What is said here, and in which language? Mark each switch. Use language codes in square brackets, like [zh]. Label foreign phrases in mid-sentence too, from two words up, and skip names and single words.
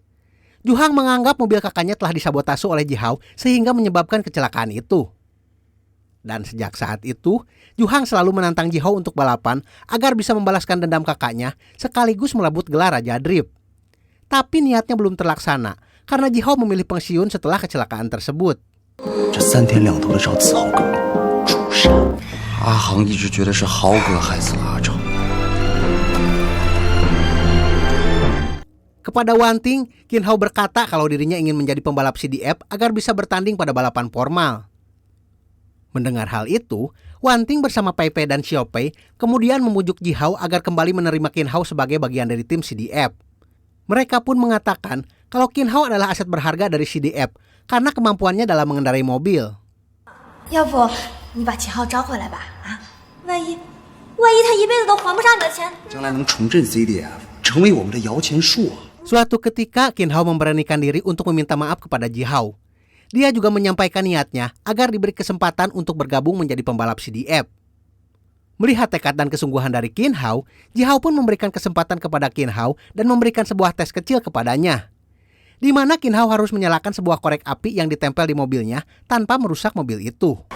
[id] Ju-hang menganggap mobil kakaknya telah disabotase oleh Ji-ho sehingga menyebabkan kecelakaan itu. Dan sejak saat itu, Ju-hang selalu menantang Ji-ho untuk balapan agar bisa membalaskan dendam kakaknya sekaligus merebut gelar Raja Drift. Tapi niatnya belum terlaksana karena Ji-ho memilih pensiun setelah kecelakaan tersebut. [zh] 这3天2头的找子豪哥，主杀。阿航一直觉得是豪哥害死了阿正。 [id] Kepada Wanting, Kin Ho berkata kalau dirinya ingin menjadi pembalap CDF agar bisa bertanding pada balapan formal. Mendengar hal itu, Wanting bersama Pei Pei dan Xiao Pei kemudian memujuk Ji-ho agar kembali menerima Kin Ho sebagai bagian dari tim CDF. Mereka pun mengatakan kalau Kin Ho adalah aset berharga dari CDF karena kemampuannya dalam mengendarai mobil. [zh] 要不你把秦昊招回来吧？啊，万一他一辈子都还不上你的钱，将来能重振 CDF， 成为我们的摇钱树啊！ [id] Suatu ketika Kin Ho memberanikan diri untuk meminta maaf kepada Ji-ho. Dia juga menyampaikan niatnya agar diberi kesempatan untuk bergabung menjadi pembalap CDF. Melihat tekad dan kesungguhan dari Kin Ho, Ji-ho pun memberikan kesempatan kepada Kin Ho dan memberikan sebuah tes kecil kepadanya, di mana Kin Ho harus menyalakan sebuah korek api yang ditempel di mobilnya tanpa merusak mobil itu.